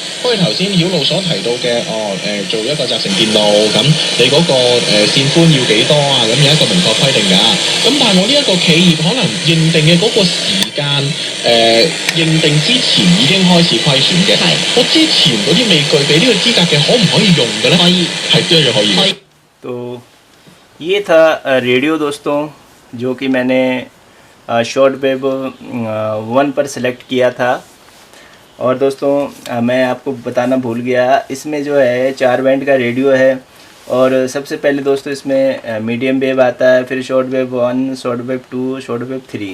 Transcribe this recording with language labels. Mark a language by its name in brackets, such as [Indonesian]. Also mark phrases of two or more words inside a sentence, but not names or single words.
[Cantonese] 好似頭先曉路所提到嘅，做一個集成電路咁，你嗰個線寬要幾多啊？咁有一個明確規定㗎。咁但係我呢一個企業可能認定嘅嗰個時間，認定之前已經開始虧損嘅。係。我之前嗰啲未具備呢個資格嘅，可唔可以用嘅咧？可以。係一樣可以。可以。 [Hindi] तो ये था रेडियो दोस्तों जो कि मैंने [English] short wave [Hindi] 1 पर सिलेक्ट किया था। और दोस्तों मैं आपको बताना भूल गया, इसमें जो है 4 बैंड का रेडियो है। और सबसे पहले दोस्तों इसमें [English] medium wave [Hindi] आता है, फिर [English] short wave [Hindi] 1, [English] short wave [Hindi] 2, [English] short wave [Hindi] 3।